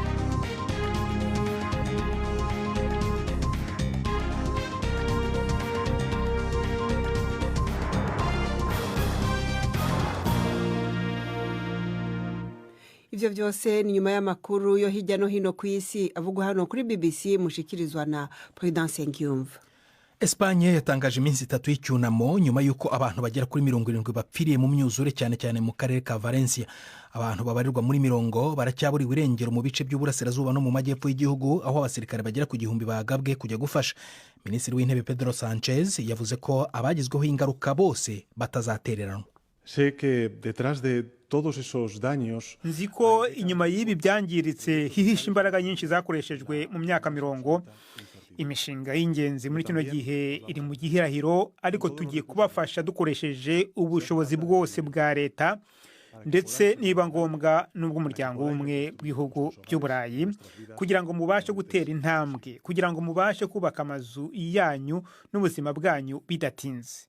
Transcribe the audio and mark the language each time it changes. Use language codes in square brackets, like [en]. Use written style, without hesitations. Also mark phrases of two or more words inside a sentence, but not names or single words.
[rn] Ivyo vyose ni nyuma y'amakuru yo hirya no hino kwisi avugwa hano kuri BBC mushikirizwa na Prudence Ngiyumva. Espanye yatangaje iminsi 3 y'icyunamo nyuma yuko abantu bagera kuri 70 bapfiriye mu myuzure cyane mu karere ka Valencia. Abantu babarirwa muri 100 baracyaburiwe irengero mu bice by'uburasirazuba no mu majyepfo y'igihugu aho abasirikare bagera ku 1000 bagabwe kujya gufasha. Minisitiri w'intebe Pedro Sanchez yavuze ko abagizweho ingaruka bose batazatereranwa. [es] Sé que detrás de todos esos daños [rn] nziko inyuma y'ibi byangiritse hihisha imbaraga nyinshi zakoreshejwe mu myaka 100. Imishinga y'ingenzi muri kino gihe iri mu gihirahiro, ariko tugiye kubafasha dukoresheje ubushobozi bwose bwa leta ndetse niba ngombwa n'ubwo umuryango umwe w'ibihugu by'Uburayi kugira ngo mubashe gutera intambwe, kugira ngo mubashe kubaka amazu yanyu n'ubuzima bwanyu bidatinze.